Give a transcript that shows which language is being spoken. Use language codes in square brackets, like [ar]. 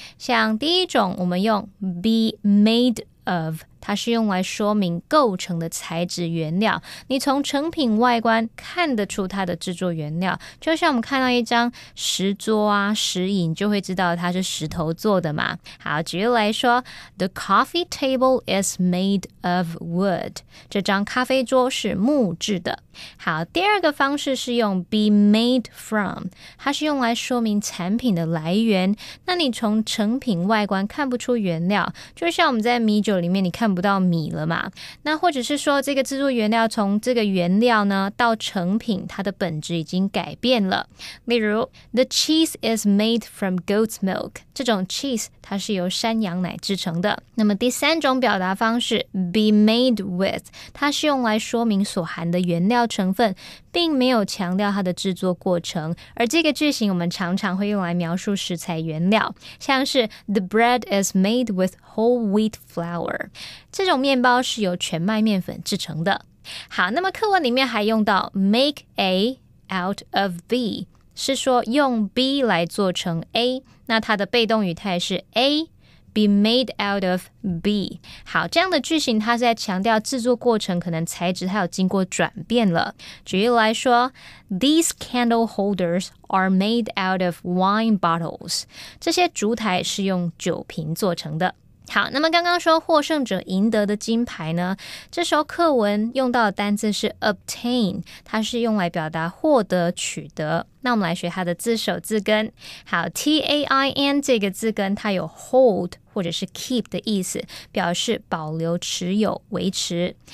[zh] 像第一种，我们用 be made of， 它是用来说明构成的材质原料，你从成品外观看得出它的制作原料，就像我们看到一张石桌啊、石椅，就会知道它是石头做的嘛。好，举例来说 [en] The coffee table is made of wood， [zh] 这张咖啡桌是木质的。好，第二个方式是用 be made from， 它是用来说明产品的来源，那你从成品外观看不出原料，就像我们在米酒里面你看不到米了嘛，那或者是说这个制作原料从这个原料呢到成品，它的本质已经改变了。例如 [en] The cheese is made from goat's milk， [zh] 这种 cheese 它是由山羊奶制成的。那么第三种表达方式 be made with， 它是用来说明所含的原料成分，并没有强调它的制作过程，而这个句型我们常常会用来描述食材原料，像是 [en] The bread is made with whole wheat flour， [zh] 这种面包是由全麦面粉制成的。好，那么课文里面还用到 make A out of B， 是说用 B 来做成 A， 那它的被动语态是 A be made out of B。好，这样的句型它是在强调制作过程可能材质它有经过转变了。举例来说 [en] These candle holders are made out of wine bottles， [zh] 这些烛台是用酒瓶做成的。好，那么刚刚说获胜者赢得的金牌呢，这时候课文用到的单字是 obtain， 它是用来表达获得、取得。那我们来学它的字首字根。好， T-A-I-N 这个字根它有 hold 或者是 keep 的意思，表示保留、持有、维持。